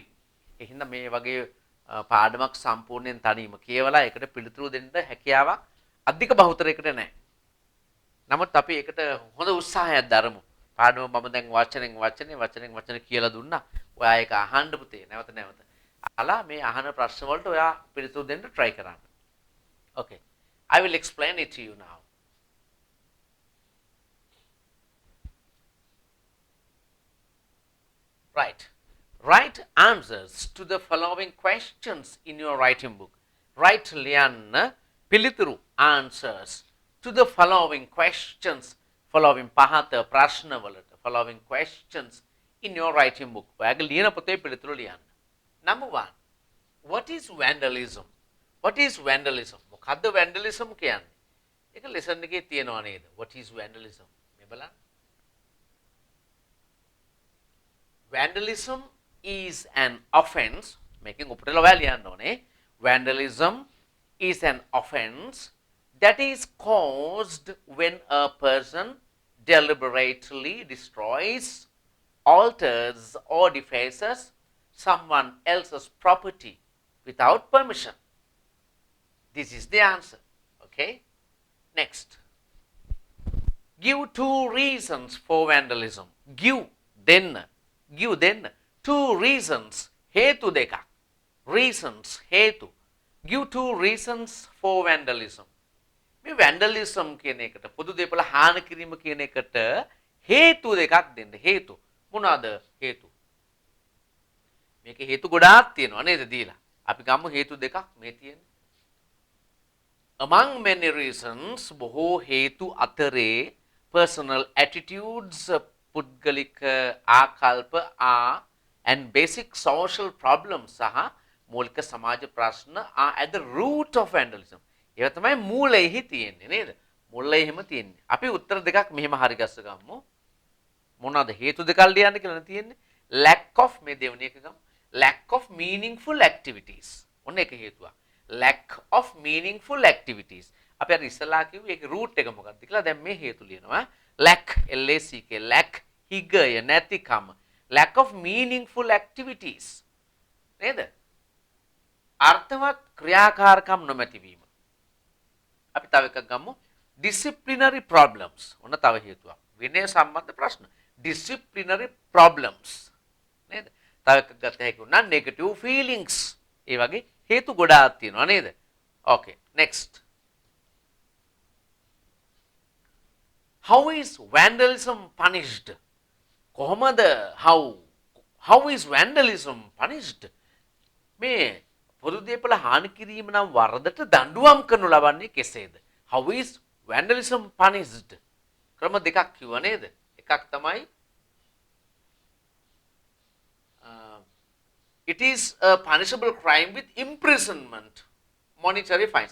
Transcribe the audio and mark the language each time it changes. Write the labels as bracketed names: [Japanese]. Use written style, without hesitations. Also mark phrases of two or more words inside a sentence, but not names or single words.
[Sinhala] ඒ හින්දා මේ වගේ පාඩමක් සම්පූර්ණයෙන් තනියම කියවලා ඒකට පිළිතුරු දෙන්න හැකියාවක් අධික බහුතරයකට නැහැ. නමුත් අපි ඒකට හොඳ උත්සාහයක් දරමු. පාඩම මම දැන් වචනෙන් කියලා දුන්නා. ඔයා ඒක අහන්න පුතේ නැවත නැවත. අහලා මේ අහන ප්‍රශ්න වලට ඔයා පිළිතුරු දෙන්න try කරන්න. [English] Okay. I will explain it to you now. Right. Write answers to the following questions in your writing book. Write [Sinhala] ලියන්න පිළිතුරු [English] answers to the following questions. Following [Sinhala] පහත ප්‍රශ්න වලට [English] following questions in your writing book. [Sinhala] ඔයාගේ ලියන පොතේ පිළිතුරු ලියන්න. [English] Number 1. What is vandalism? What is vandalism? [Sinhala] මොකද්ද vandalism කියන්නේ? ඒක lesson එකේ තියෙනවා නේද? [English] What is vandalism? [Sinhala] මේ බලන්න. [English] Vandalism is an offense. [Sinhala] Making උපටල ඔයා ලියන්න ඕනේ. [English] Vandalism is an offense that is caused when a person deliberately destroys, alters or defaces someone else's property without permission. This is the answer. Okay. Next. Give 2 reasons for vandalism. Give then 2 reasons. [Sinhala] හේතු දෙකක්. Reasons හේතු. [English] Give 2 reasons for vandalism. [Sinhala] මේ vandalism කියන එකට පොදු දේපල හානි කිරීම කියන එකට හේතු දෙකක් දෙන්න. හේතු මොනවාද හේතු? මේකේ හේතු ගොඩාක් තියෙනවා නේද දීලා. අපි ගමු හේතු දෙකක් මේ තියෙන්නේ. [English] Among many reasons [Sinhala] බොහෝ හේතු අතරේ [English] personal attitudes [Sinhala] පුද්ගලික ආකල්ප [English] and basic social problems [Sinhala] සහ මූලික සමාජ ප්‍රශ්න [English] are at the root of vandalism. [Sinhala] ඒවා තමයි මූලයේහි තියෙන්නේ නේද? මුල්ලේ එහෙම තියෙන්නේ. අපි උත්තර දෙකක් මෙහෙම හරි ගස්ස ගමු. මොනවාද හේතු දෙකක් ලියන්න කියලා තියෙන්නේ? [English] lack of [Sinhala] මේ දෙවෙනි එක ගමු. [English] lack of meaningful activities. [Sinhala] ඔන්න එක හේතුවක්. [English] lack of meaningful activities. [Sinhala] අපි අර ඉස්සලා කිව්වේ ඒකේ root එක මොකක්ද කියලා දැන් මේ හේතු ලියනවා. [English] lack LACK lack [Sinhala] හිගය නැතිකම. [English] lack of meaningful activities. [Sinhala] නේද? අර්ථවත් ක්‍රියාකාරකම් නොමැතිවීම. අපි තව එකක් ගමු. [English] disciplinary problems. [Sinhala] ඔන්න තව හේතුවක්. විනය සම්බන්ධ ප්‍රශ්න. [English] disciplinary problems. [Sinhala] නේද? තව එකක් ගත්ත හැකි වුණා [English] negative feelings. [Sinhala] ඒ වගේ හේතු ගොඩාක් තියෙනවා නේද? [English] Okay. Next. How is vandalism punished? කොහොමද how is vandalism punished? [Sinhala] මේ පොදු දේපල හානි කිරීම නම් වරදට දඬුවම් කරනු ලබන්නේ කෙසේද? [English] How is vandalism punished? [Sinhala] ක්‍රම දෙකක් කිව්වා නේද? එකක් තමයි [English] it is a punishable crime with imprisonment, monetary fines.